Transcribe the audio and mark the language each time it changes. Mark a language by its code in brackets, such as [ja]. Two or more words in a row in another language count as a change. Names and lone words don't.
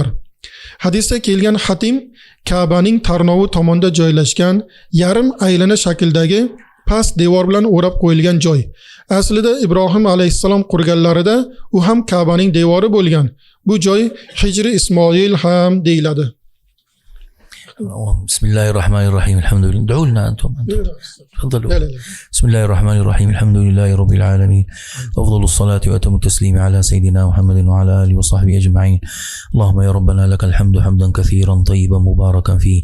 [uz] Hadisda kelgan xatim Ka'baning tarnovi tomonda joylashgan yarim aylana shakldagi past devor bilan o'rab qo'yilgan joy. Aslida Ibrohim alayhissalom qurganlarida u ham Ka'baning devori bo'lgan. Bu joy Hijri Ismoil ham deyiladi. [ar] بسم الله الرحمن الرحيم الحمد لله. ادعوا لنا أنتم تفضلوا. بسم الله الرحمن الرحيم الحمد لله رب العالمين، أفضل الصلاة وأتم التسليم على سيدنا محمد وعلى آله وصحبه أجمعين. اللهم يا ربنا لك الحمد حمدا كثيرا طيبا مباركا فيه.